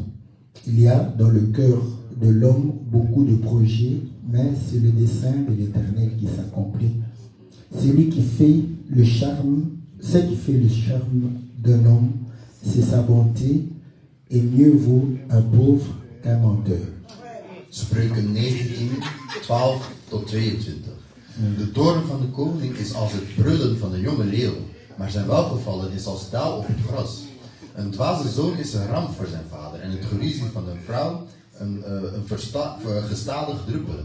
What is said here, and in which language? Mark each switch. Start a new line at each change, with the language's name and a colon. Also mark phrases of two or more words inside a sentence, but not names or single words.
French: Il y a dans le cœur de l'homme beaucoup de projets, mais c'est le dessein de l'Éternel qui s'accomplit. Celui qui fait le charme, ce qui fait le charme d'un homme, c'est sa bonté, et mieux vaut un pauvre qu'un menteur.
Dutch: Spreuken 19, 12 tot 22. De toorn van de koning is als het brullen van een jonge leeuw, maar zijn welgevallen is als dauw op het gras. Een dwaze zoon is een ramp voor zijn vader en het geruzie van een vrouw een gestadig druppelen.